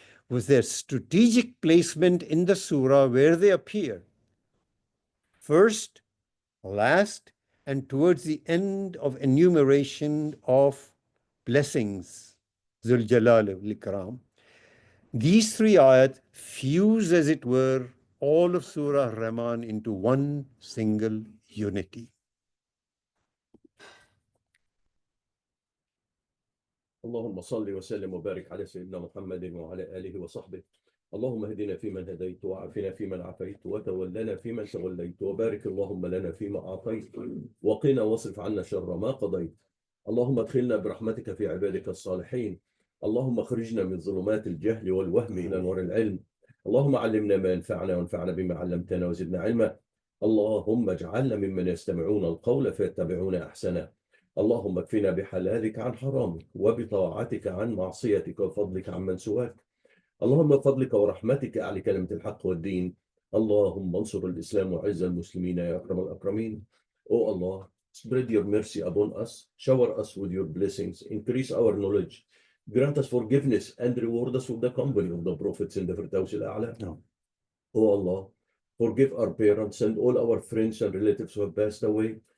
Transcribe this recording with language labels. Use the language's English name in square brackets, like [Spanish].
[English] Was their strategic placement in the surah where they appear first, last, and towards the end of enumeration of blessings, Zul Jalal wal Ikram. These 3 ayat fuse, as it were, all of Surah Al Rehman into one single unity. [Arabic] اللهم صل وسلم وبارك على سيدنا محمد وعلى آله وصحبه. اللهم اهدنا فيمن هديت وعافنا فيمن عافيت وتولنا فيمن توليت وبارك اللهم لنا فيما أعطيت وقنا واصرف عنا شر ما قضيت. اللهم ادخلنا برحمتك في عبادك الصالحين. اللهم اخرجنا من ظلمات الجهل والوهم إلى نور العلم. اللهم علمنا ما ينفعنا وانفعنا بما علمتنا وزدنا علما. اللهم اجعلنا ممن يستمعون القول فيتبعون أحسنه. اللهم اكفنا بحلالك عن حرامك وبطاعتك عن معصيتك وفضلك عن من سواك. اللهم بفضلك ورحمتك أعلي كلمة الحق والدين. اللهم انصر الإسلام وعز المسلمين يا أكرم الأكرمين. [English] O Allah, spread your mercy upon us, shower us with your blessings, increase our knowledge, grant us forgiveness, and reward us with the company of the prophets in the Firdaus al-A'la. O Allah, forgive our parents and all our friends and relatives who have passed away.